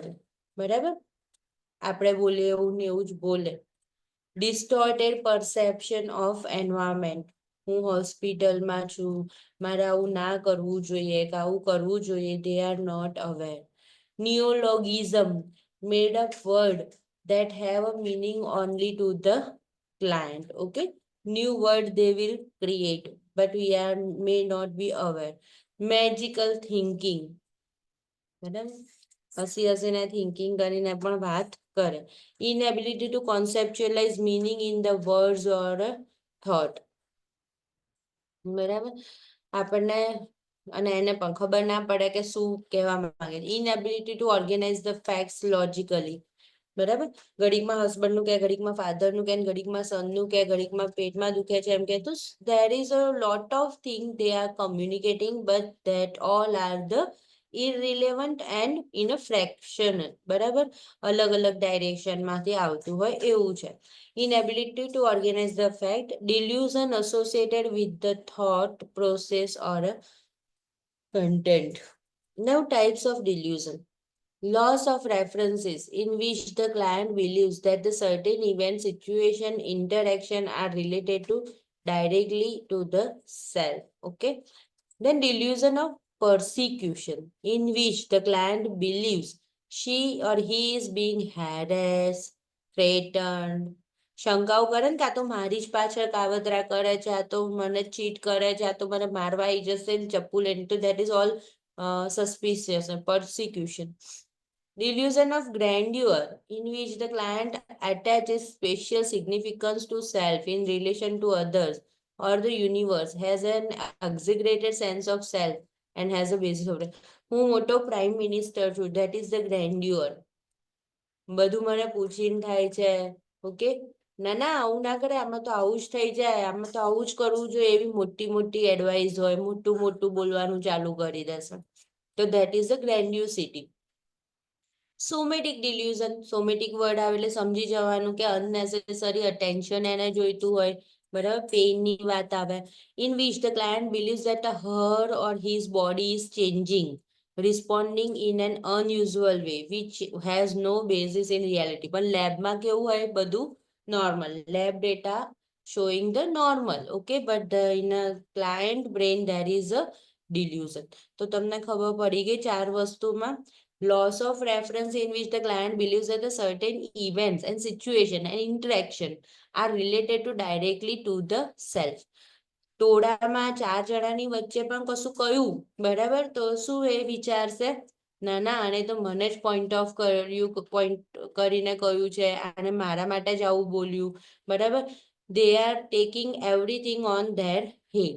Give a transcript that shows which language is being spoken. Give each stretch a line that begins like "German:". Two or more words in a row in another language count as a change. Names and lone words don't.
Gujarati: બરાબર, આપણે બોલીએ એવું ને એવું જ બોલે.
English: distorted perception of environment,
Gujarati: હું હોસ્પિટલમાં છું, મારે આવું ના કરવું જોઈએ કે આવું કરવું જોઈએ,
English: they are not aware. નિયોલોગિઝમ, made up word that have a meaning only to the client. Okay, new word they will create but we may not be aware. Magical thinking,
Gujarati: બરાબર, હસીને થિંકિંગ કરીને પણ વાત કરે.
English: inability to conceptualize meaning in the words or thought.
Gujarati: બરાબર, આપણને અને એને પણ ખબર ના પડે કે શું કહેવા માંગે.
English: inability to organize the facts logically.
Gujarati: બરાબર, ઘડીકમાં હસબન્ડનું કે, ઘડીકમાં ફાધરનું કે, ઘડીકમાં સનનું કે, ઘડીકમાં પેટમાં દુખે છે એમ કે.
English: તો there is a lot of things they are communicating but that all are the irrelevant and in a fraction.
Gujarati: બરાબર, અલગ અલગ ડાયરેક્શનમાંથી આવતું હોય એવું છે.
English: inability to organize the fact, delusion associated with the thought process or content. Now types of delusion. Loss of references, in which the client believes that the certain event, situation, interaction are related to directly to the self. Okay. Then delusion of persecution, in which the client believes she or he is being harassed, threatened.
Gujarati: શંકાઓ કરે ને કે આ તો મારી જ પાછળ કાવતરા કરે છે, આ તો મને ચીટ કરે છે, આ તો મને મારવા આવી જશે ને ચપ્પુ લઈને.
English: તો that is all suspicious and persecution. Delusion of grandeur, in which the client attaches special significance to self in relation to others or the universe, has an exaggerated sense of self and has a basis of it.
Gujarati: હું મોટો પ્રાઇમ મિનિસ્ટર છું,
English: that is the grandeur.
Gujarati: બધું મને પૂછીને થાય છે. ઓકે, ના ના આવું ના કરે, આમાં તો આવું જ થઈ જાય, આમાં તો આવું જ કરવું જોઈએ, એવી મોટી મોટી એડવાઇસ હોય, મોટું મોટું બોલવાનું ચાલુ કરી દેશે.
English: તો that is the grandiosity. somatic delusion, somatic word
Gujarati: આવે એટલે સમજી જવાનું કે
English: unnecessary attention
Gujarati: એને જોઈતું હોય. બરાબર, પેઇનની વાત આવે.
English: In which the client believes that her or his body is changing, responding in an unusual way which has no basis in reality.
Gujarati: પણ લેબમાં કેવું હોય, બધું નોર્મલ,
English: lab data showing the normal. Okay, but in a client brain there is a delusion.
Gujarati: તો તમને ખબર પડી ગઈ 4 વસ્તુમાં.
English: Loss of reference, in which the client believes that the certain events and situation and interaction are related to directly to the self.
Gujarati: ટોળામાં 4 જણાની વચ્ચે પણ કશું કહ્યું, બરાબર, તો શું એ વિચારશે ના ના, આને તો મને જ
English: point of
Gujarati: કર્યું, પોઈન્ટ કરીને કહ્યું છે, આને મારા માટે જ આવું બોલ્યું, બરાબર.
English: They are taking everything on their head.